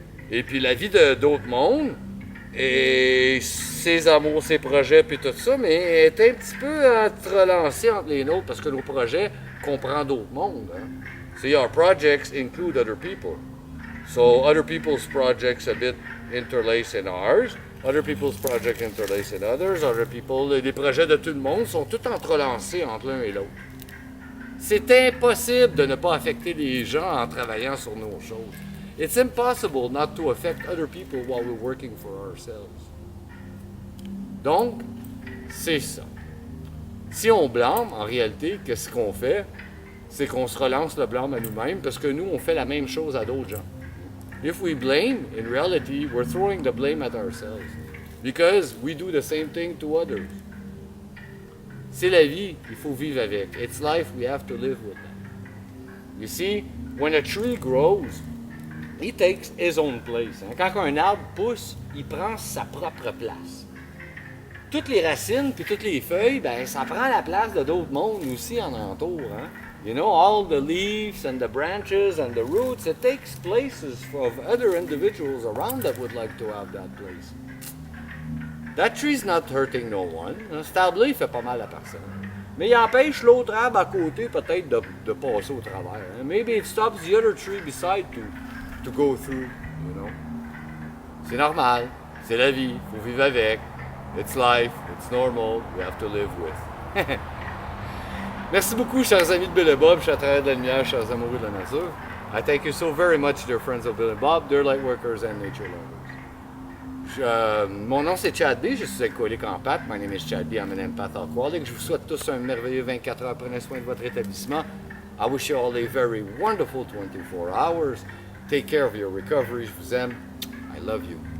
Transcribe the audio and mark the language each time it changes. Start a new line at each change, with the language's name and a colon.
French: Et puis la vie d'autres mondes, et ses amours, ses projets, puis tout ça, mais est un petit peu entrelacée entre les nôtres parce que nos projets comprennent d'autres mondes. Hein?
English: See, our projects include other people. So other people's projects a bit interlace in ours, other people's projects interlace in others, other people,
French: les projets de tout le monde sont tous entrelacés entre l'un et l'autre. C'est impossible de ne pas affecter les gens en travaillant sur nos choses.
English: It's impossible not to affect other people while we're working for ourselves.
French: Donc, c'est ça. Si on blâme, en réalité, qu'est-ce qu'on fait? C'est qu'on se relance le blâme à nous-mêmes parce que nous, on fait la même chose à d'autres gens.
English: If we blame, in reality, we're throwing the blame at ourselves because we do the same thing to others.
French: C'est la vie, il faut vivre avec.
English: It's life, we have to live with that. You see, when a tree grows, he takes his own place.
French: Hein? Quand un arbre pousse, il prend sa propre place. Toutes les racines puis toutes les feuilles, ben ça prend la place de d'autres mondes aussi en entour. Hein?
English: You know, all the leaves and the branches and the roots, it takes places of other individuals around that would like to have that place. That tree's not hurting no one.
French: Cet arbre-là, il fait pas mal à personne. Mais il empêche l'autre arbre à côté peut-être de passer au travers. Hein?
English: Maybe it stops the other tree beside to go through, you know.
French: C'est normal, c'est la vie, il faut vivre avec.
English: It's life, it's normal, we have to live with.
French: Merci beaucoup, chers amis de Bill et Bob, chers travailleurs de la lumière, chers amoureux de la nature.
English: I thank you so very much, dear friends of Bill and Bob, dear light workers and nature lovers.
French: Mon nom c'est Chad B, je suis alcoolique en pâte.
English: My name is Chad B, I'm an empath alcoholic.
French: Je vous souhaite tous un merveilleux 24 heures. Prenez soin de votre établissement.
English: I wish you all a very wonderful 24 hours. Take care of your recovery.
French: Je vous aime.
English: I love you.